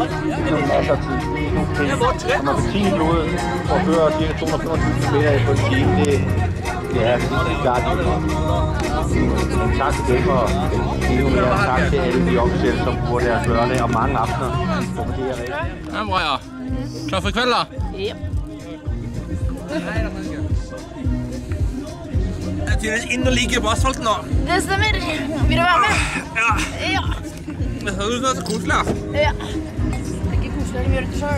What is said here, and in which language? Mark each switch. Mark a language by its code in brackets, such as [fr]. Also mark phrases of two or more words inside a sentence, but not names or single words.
[da] Det er masser af tid. Og man får 10 i blodet for at køre ca. 225 km på en time. Det er klart det. Men tak til dem, og tak til alle de officielle, som bruger deres lørdag og mange aftener på det her race. [no] Ja, bra, ja. Klar for i kveld, da? Ja. Jeg er tydeligvis inn og ligger på asfalten nå. Det stemmer. Vil du være med? Ja. Ja. Men så er det så koselig, da. Ja. Det er ikke koselig å gjøre det selv.